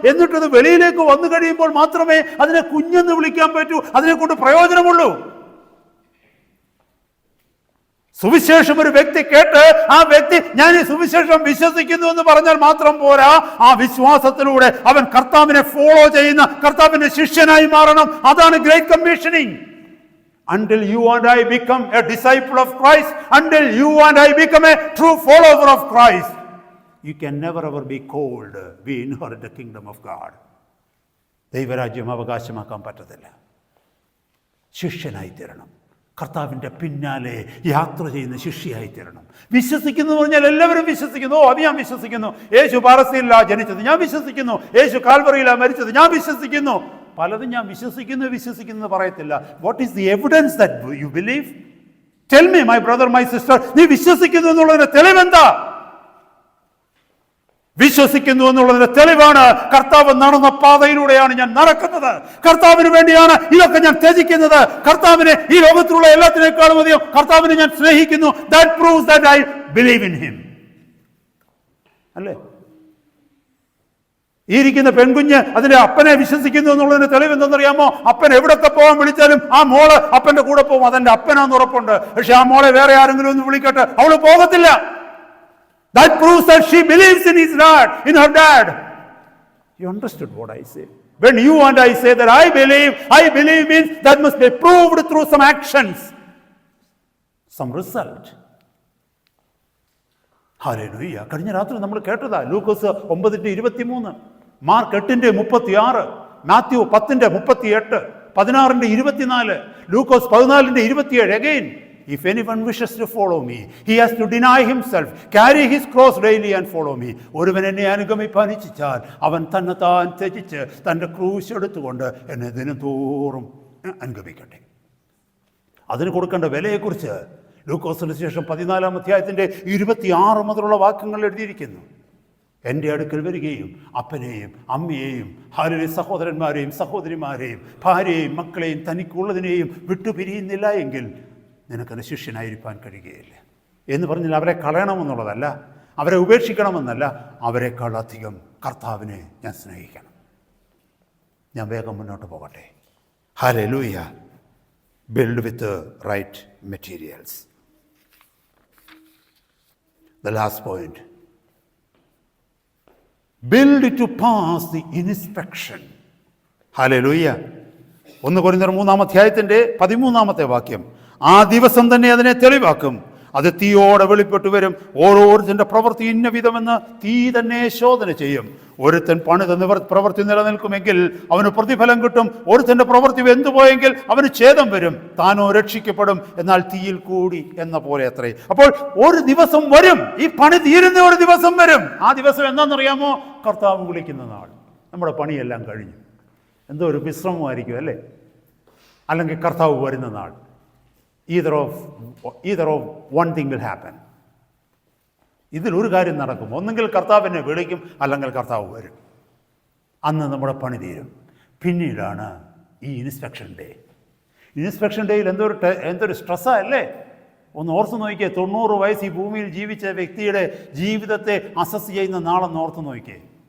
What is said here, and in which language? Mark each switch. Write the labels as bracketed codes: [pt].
[ml] എന്നിട്ടത് വെളിയിലേക്ക് വന്നു കഴിയുമ്പോൾ മാത്രമേ അതിനെ കുഞ്ഞെന്ന് വിളിക്കാൻ പറ്റൂ, അതിനെ കൊണ്ട് പ്രയോജനമുള്ളൂ. സുവിശേഷം ഒരു വ്യക്തി കേട്ട് ആ വ്യക്തി ഞാൻ ഈ സുവിശേഷം വിശ്വസിക്കുന്നു എന്ന് പറഞ്ഞാൽ മാത്രം പോരാ, ആ വിശ്വാസത്തിലൂടെ അവൻ കർത്താവിനെ ഫോളോ ചെയ്യുന്ന കർത്താവിന്റെ ശിഷ്യനായി മാറണം. അതാണ് great commissioning. [en] Until you and I become a disciple of Christ, until you and I become a true follower of Christ, you can never ever be called, we inherit the kingdom of God. [ml] ദൈവരാജ്യം അവകാശമാക്കാൻ പറ്റത്തില്ല. ശിഷ്യനായി തീരണം. കർത്താവിൻ്റെ പിന്നാലെ യാത്ര ചെയ്യുന്ന ശിഷ്യയായി തീരണം. വിശ്വസിക്കുന്നു പറഞ്ഞാൽ എല്ലാവരും വിശ്വസിക്കുന്നു. അത് ഞാൻ വിശ്വസിക്കുന്നു. യേശു പാറസ്തീനിലാണ് ജനിച്ചത്, ഞാൻ വിശ്വസിക്കുന്നു. യേശു കാൽവറിയിലാണ് മരിച്ചത്, ഞാൻ വിശ്വസിക്കുന്നു. പലതും ഞാൻ വിശ്വസിക്കുന്നു പറയത്തില്ല. [en] What is the evidence that you believe? Tell me my brother, my sister, [ml] നീ വിശ്വസിക്കുന്നു എന്നുള്ളതിന്റെ തെളിവെന്താ? വിശ്വസിക്കുന്നു എന്നുള്ളതിന്റെ തെളിവാണ് കർത്താവ് നടന്ന പാതയിലൂടെയാണ് ഞാൻ നടക്കുന്നത്, കർത്താവിന് വേണ്ടിയാണ് ഇതൊക്കെ ഞാൻ ത്യജിക്കുന്നത്, കർത്താവിനെ ഈ ലോകത്തിലുള്ള എല്ലാത്തിനേക്കാളും അധികം കർത്താവിനെ ഞാൻ സ്നേഹിക്കുന്നു. [en] That proves that I believe in him. [ml] അല്ലേ? ഈ ഇരിക്കുന്ന പെൺകുഞ്ഞ് അതിന്റെ അപ്പനെ വിശ്വസിക്കുന്നു എന്നുള്ളതിന് തെളിവ് എന്തെന്നറിയാമോ? അപ്പൻ എവിടൊക്കെ പോകാൻ വിളിച്ചാലും ആ മോള് അപ്പന്റെ കൂടെ പോകും. അതെന്റെ അപ്പനാന്ന് ഉറപ്പുണ്ട്. പക്ഷെ ആ മോളെ വേറെ ആരെങ്കിലും ഒന്ന് വിളിക്കട്ടെ, അവള് പോകത്തില്ല. [en] That proves that she believes in his dad, in her dad. You understood what I say? When you and I say that I believe means that must be proved through some actions, some result. [ml] Hallelujah. കഴിഞ്ഞ രാത്രി നമ്മൾ കേട്ടതാ ലൂക്കോസ് 9:23, mark 8:36, Mathew 10:38, 16:24, Lukose 14:27. [en] Again, if anyone wishes to follow me, he has to deny himself, carry his cross daily and follow me. [ml] ഒരുവൻ എന്നെ അനുഗമിപ്പാൻ ഇച്ഛിച്ചാൽ അവൻ തന്നെത്താൻ ത്യജിച്ച് തൻ്റെ ക്രൂശ് എടുത്തുകൊണ്ട് എന്നെ ദിനംതോറും അനുഗമിക്കട്ടെ. അതിന് കൊടുക്കേണ്ട വിലയെക്കുറിച്ച് ലൂക്കോസിന് ശേഷം 14-ാം അധ്യായത്തിൻ്റെ 26 മുതലുള്ള വാക്യങ്ങൾ എഴുതിയിരിക്കുന്നു. എൻ്റെ അടുക്കൽ വരികയും അപ്പനെയും അമ്മയെയും ഹല്ലേലൂയ സഹോദരന്മാരെയും സഹോദരിമാരെയും ഭാര്യയെയും മക്കളെയും തനിക്കുള്ളതിനെയും വിട്ടുപിരിയുന്നില്ല എങ്കിൽ നിനക്കത് ശിഷ്യനായിരിക്കാൻ കഴിയുകയില്ല എന്ന് പറഞ്ഞാൽ അവരെ കളയണമെന്നുള്ളതല്ല, അവരെ ഉപേക്ഷിക്കണമെന്നല്ല, അവരെക്കാൾ അധികം കർത്താവിനെ ഞാൻ സ്നേഹിക്കണം. ഞാൻ വേഗം മുന്നോട്ട് പോകട്ടെ. Hallelujah. [en] Build with right materials. The last point. Build to pass the inspection. Hallelujah. [ml] 1 കൊരിന്ത്യർ 3-ാം അധ്യായത്തിൻ്റെ 13-ാമത്തെ വാക്യം. ആ ദിവസം തന്നെ അതിനെ തെളിവാക്കും, അത് തീയോടെ വെളിപ്പെട്ടു വരും. ഓരോരുത്തൻ്റെ പ്രവൃത്തി ഇന്ന വിധമെന്ന് തീ തന്നെ ശോധന ചെയ്യും. ഒരുത്തൻ പണിത പ്രവൃത്തി നിലനിൽക്കുമെങ്കിൽ അവന് പ്രതിഫലം കിട്ടും. ഒരുത്തൻ്റെ പ്രവൃത്തി വെന്തുപോയെങ്കിൽ അവന് ഛേദം വരും. താനോ രക്ഷിക്കപ്പെടും, എന്നാൽ തീയിൽ കൂടി എന്ന പോലെ അത്രേ. അപ്പോൾ ഒരു ദിവസം വരും, ഈ പണി തീരുന്ന ഒരു ദിവസം വരും. ആ ദിവസം എന്താണെന്നറിയാമോ? കർത്താവ് വിളിക്കുന്ന നാൾ. നമ്മുടെ പണിയെല്ലാം കഴിഞ്ഞു, എന്തോ ഒരു വിശ്രമമായിരിക്കും അല്ലേ? അല്ലെങ്കിൽ കർത്താവ് വരുന്ന നാൾ. [en] Either of one thing will happen. [ml] ഇതിലൊരു കാര്യം നടക്കും. ഒന്നെങ്കിൽ കർത്താവിനെ വിളിക്കും, അല്ലെങ്കിൽ കർത്താവ് വരും. അന്ന് നമ്മുടെ പണി തീരും. പിന്നീടാണ് ഈ ഇൻസ്പെക്ഷൻ ഡേ. ഇൻസ്പെക്ഷൻ ഡേയിൽ എന്തൊരു സ്ട്രെസ്സാണ് അല്ലേ? ഒന്ന് ഓർത്ത് നോക്കിയേ. 90 വയസ്സ് ഈ ഭൂമിയിൽ ജീവിച്ച വ്യക്തിയുടെ ജീവിതത്തെ അസസ് ചെയ്യുന്ന നാളെന്ന് ഓർത്ത് നോക്കിയേ.